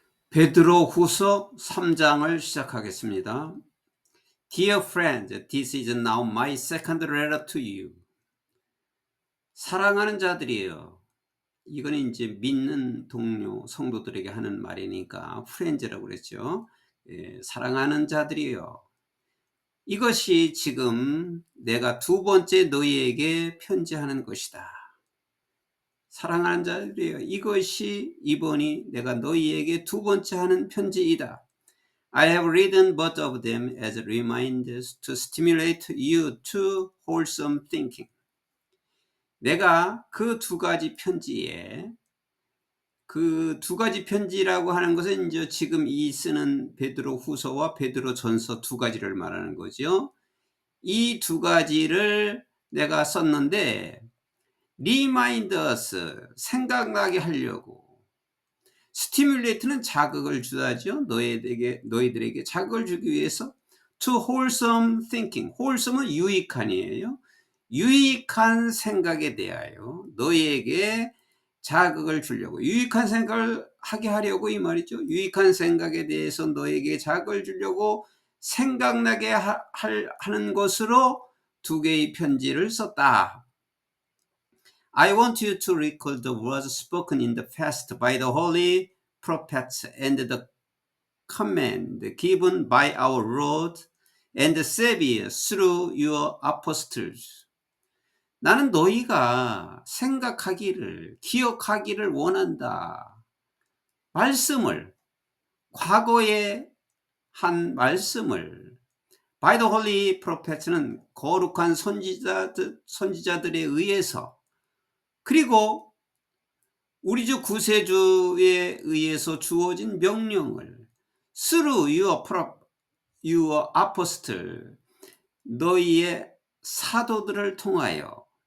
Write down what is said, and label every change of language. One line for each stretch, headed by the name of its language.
Korean: 베드로 후서 3장을 시작하겠습니다.
English: Dear friends, this is now my second letter to you.
Korean: 사랑하는 자들이여. 이거는 이제 믿는 동료 성도들에게 하는 말이니까 friends라고 그랬죠. 사랑하는 자들이여. 이것이 지금 내가 두 번째 너희에게 편지하는 것이다. 사랑하는 자들이여. 이것이 이번이 내가 너희에게 두 번째 하는 편지이다.
English: I have written both of them as reminders to stimulate you to wholesome thinking.
Korean: 내가 그 두 가지 편지에, 그 두 가지 편지라고 하는 것은 이제 지금 이 쓰는 베드로 후서와 베드로 전서 두 가지를 말하는 거죠. 이 두 가지를 내가 썼는데,
English: remind us,
Korean: 생각나게 하려고. 스티뮬레이트는 자극을 주다죠. 너희들에게 자극을 주기 위해서
English: to wholesome thinking.
Korean: wholesome은 유익한이에요. 유익한 생각에 대하여 너희에게 자극을 주려고, 유익한 생각을 하게 하려고 이 말이죠. 유익한 생각에 대해서 너에게 자극을 주려고 생각나게 하는 것으로 두 개의 편지를 썼다.
English: I want you to recall the words spoken in the past by the holy prophets and the command given by our Lord and Savior through your apostles.
Korean: 나는 너희가 생각하기를, 기억하기를 원한다. 말씀을, 과거에 한 말씀을
English: by the holy prophets
Korean: 는 거룩한 선지자들에 의해서, 그리고 우리 주 구세주에 의해서 주어진 명령을
English: through your apostle,
Korean: 너희의 사도들을 통하여.